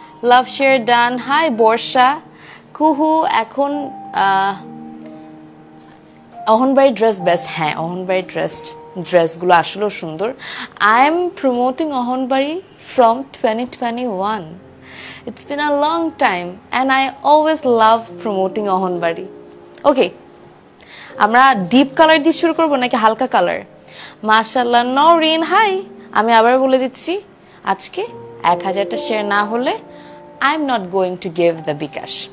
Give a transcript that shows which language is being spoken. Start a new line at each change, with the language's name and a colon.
English: Love share done.
Bangla: High বর্ষা, কুহু। এখন অহনবাড়ি dress best. হ্যাঁ, অহনবাড়ি ড্রেসগুলো আসলেও সুন্দর।
English: I am promoting Ahonbari from 2021. It's been a long time and I always love promoting Ahonbari.
Bangla: ওকে, আমরা ডিপ কালার দিয়ে শুরু করবো নাকি হালকা কালার? মাশাআল্লাহ নরিন, হাই। আমি আবার বলে দিচ্ছি, আজকে 1000টা শেয়ার না হলে
English: I am not going to give the bKash.